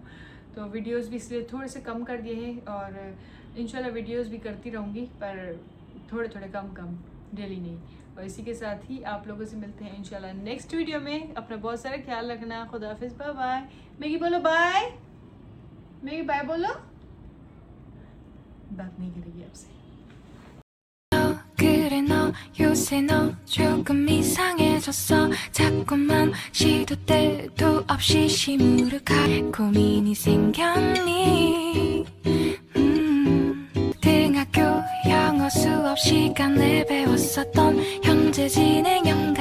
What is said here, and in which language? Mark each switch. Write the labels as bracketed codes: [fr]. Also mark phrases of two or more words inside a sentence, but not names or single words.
[hi] तो वीडियोज़ भी इसलिए थोड़े से कम कर दिए हैं, और इंशाल्लाह वीडियोज़ भी करती रहूँगी, पर थोड़े थोड़े कम डेली नहीं। और इसी के साथ ही आप लोगों से मिलते हैं इंशाल्लाह [en] next video [hi] में। अपना बहुत सारा ख्याल रखना। खुदा हाफिज़, [en] bye bye. [hi] मैगी बोलो बाय, मैगी बाय बोलो। बात नहीं करेगी आपसे। [ko] 그래 너 요새 너 조금 이상해졌어. 자꾸만 시도 때도 없이 시무룩한 고민이 생겼니. 등학교 영어 수업 시간에 배웠었던 현재 진행